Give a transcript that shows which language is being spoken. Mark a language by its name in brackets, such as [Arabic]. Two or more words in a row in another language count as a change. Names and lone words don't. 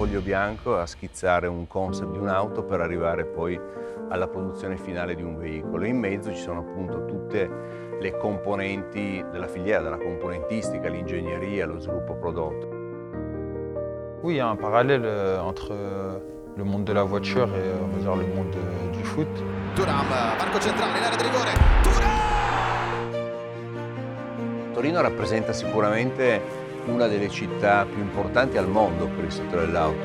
[Italian] fianco a schizzare un concept di un'auto per arrivare poi alla produzione finale di un veicolo. In mezzo ci sono appunto tutte le componenti della filiera, dalla componentistica, l'ingegneria, lo sviluppo prodotto. [French] Oui, il y a un parallèle entre le monde de la voiture et on va dire, le monde du foot. [Italian] Thuram, varco centrale in area di rigore. Thuram! Torino rappresenta sicuramente una delle città più importanti al mondo per il settore dell'auto.